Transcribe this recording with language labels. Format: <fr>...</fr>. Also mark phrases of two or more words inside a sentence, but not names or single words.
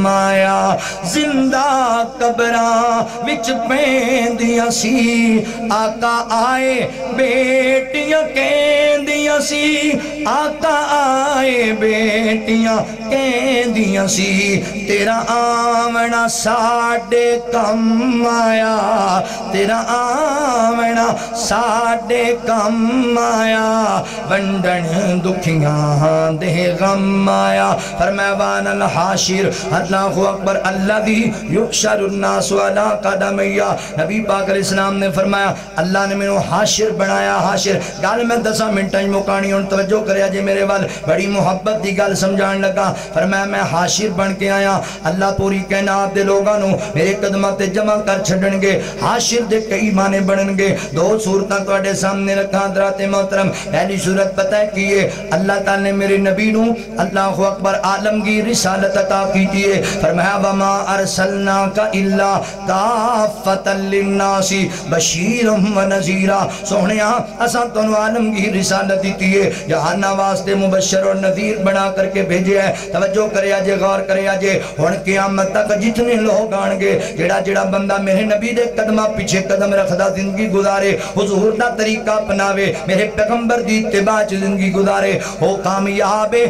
<pa>ਆਇਆ ਜ਼ਿੰਦਾ ਕਬਰਾਂ ਵਿਚ ਪੈਂਦੀਆਂ ਸੀ ਆਕਾ ਆਏ ਬੇਟੀਆਂ ਕਹਿੰਦੀਆਂ ਸੀ ਆਕਾ ਆਏ ਬੇਟੀਆਂ ਕਹਿੰਦੀਆਂ ਸੀ ਤੇਰਾ ਆਵਣਾ ਸਾਡੇ ਕੰਮ ਆਇਆ ਤੇਰਾ ਆਵਣਾ ਸਾਡੇ ਕੰਮ ਆਇਆ ਵੰਡਣ ਦੁਖੀਆਂ ਦੇ ਗ਼ਮ ਆਇਆ ਫ਼ਰਮਾਵਾਨਲ ਹਾਸ਼ਿਰ</pa> <ar>الله أكبر الذي يحشر الناس على قدمي</ar> <pa>ਨਬੀ ਪਾਕ ਅਲੈਹਿੱਸਲਾਮ ਨੇ ਫ਼ਰਮਾਇਆ ਅੱਲਾਹ ਨੇ ਮੈਨੂੰ ਹਾਸ਼ਿਰ ਬਣਾਇਆ ਹਾਸ਼ਿਰ ਗੱਲ ਮੈਂ 10 ਮਿੰਟਾਂ ਚ ਮੁਕਾਣੀ ਹੁਣ ਤਵੱਜੋ ਕਰਿਆ ਜੇ ਮੇਰੇ ਵੱਲ ਬੜੀ ਮੁਹੱਬਤ ਦੀ ਗੱਲ ਸਮਝਾਣ ਲੱਗਾ ਫ਼ਰਮਾਇਆ ਮੈਂ ਹਾਸ਼ਿਰ ਬਣ ਕੇ ਆਇਆ ਅੱਲਾਹ ਪੂਰੀ ਕਾਇਨਾਤ ਦੇ ਲੋਕਾਂ ਨੂੰ ਮੇਰੇ ਕਦਮਾਂ ਤੇ ਜਮ੍ਹਾ ਕਰ ਛੱਡਣਗੇ ਹਾਸ਼ਿਰ ਦੇ ਕਈ ਮਾਨੇ ਬਣਨਗੇ ਦੋ ਸੂਰਤਾਂ ਤੁਹਾਡੇ ਸਾਹਮਣੇ ਰੱਖਾਂ ਹਜ਼ਰਾਤ ਮੋਹਤਰਮ ਪਹਿਲੀ ਸੂਰਤ ਪਤਾ ਹੈ ਕੀ ਹੈ ਅੱਲਾਹ ਤਾਲਾ ਨੇ ਮੇਰੇ ਨਬੀ ਨੂੰ</pa> <ar>الله أكبر</ar> <pa>ਆਲਮਗੀਰ ਰਿਸਾਲਤ ਅਤਾ ਕੀਤੀ ਹੈ ਫ਼ਰਮਾਇਆ</pa> <ar>وما أرسلناك إلا كافة للناس بشيرا ونذيرا</ar> <pa>ਸੋਹਣਿਆ ਅਸਾਂ ਤੈਨੂੰ ਆਲਮਗੀਰ ਰਿਸਾਲਤ ਦੀ ਹੈ ਜਹਾਨਾ ਵਾਸਤੇ ਮੁਬਸ਼ਰ ਔਰ ਨਜ਼ੀਰ ਬਣਾ ਕਰਕੇ ਭੇਜੇ ਹੈ ਤਵੱਜੋ ਕਰਿਆ ਜੇ ਗ਼ੌਰ ਕਰਿਆ ਜੇ ਹੁਣ ਕ਼ਿਆਮਤ ਤਕ ਜਿਤਨੇ ਲੋਕ ਆਣਗੇ ਜੇੜ੍ਹਾ ਜੇੜ੍ਹਾ ਬੰਦਾ ਮੇਰੇ ਨਬੀ ਦੇ ਕਦਮਾਂ ਪਿੱਛੇ ਕਦਮ ਰੱਖਦਾ ਜ਼ਿੰਦਗੀ ਗੁਜ਼ਾਰੇ ਹੁਜ਼ੂਰ ਦਾ ਤਰੀਕਾ ਅਪਣਾਵੇ ਮੇਰੇ ਪੈਗ਼ੰਬਰ ਦੀ ਇੱਤਿਬਾ ਚ ਜ਼ਿੰਦਗੀ ਗੁਜ਼ਾਰੇ ਉਹ ਕਾਮਯਾਬ ਹੈ</pa>